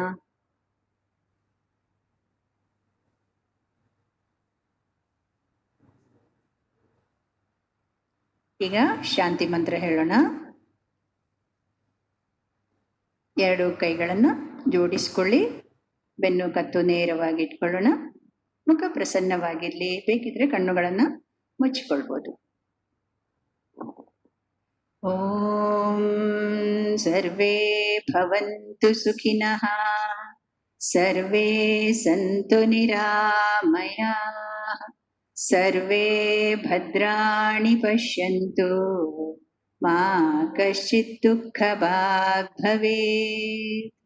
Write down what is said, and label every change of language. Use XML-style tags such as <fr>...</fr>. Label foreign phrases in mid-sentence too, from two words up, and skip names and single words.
<kn>ಈಗ ಶಾಂತಿ ಮಂತ್ರ ಹೇಳೋಣ. ಎರಡು ಕೈಗಳನ್ನ ಜೋಡಿಸ್ಕೊಳ್ಳಿ. ಬೆನ್ನು ಕತ್ತು ನೇರವಾಗಿ ಇಟ್ಕೊಳ್ಳೋಣ. ಮುಖ ಪ್ರಸನ್ನವಾಗಿರ್ಲಿ. ಬೇಕಿದ್ರೆ ಕಣ್ಣುಗಳನ್ನ ಮುಚ್ಚಿಕೊಳ್ಬೋದು.</kn> <sa>ಓಂ ಸರ್ವೇ ಭವಂತು ಸುಖಿನಃ, ಸರ್ವೇ ಸಂತು ನಿರಾಮಯಾಃ, ಸರ್ವೇ ಭದ್ರಾಣಿ ಪಶ್ಯಂತು, ಮಾ ಕಶ್ಚಿತ್ ದುಃಖಭಾಗ್ ಭವೇತ್.</sa>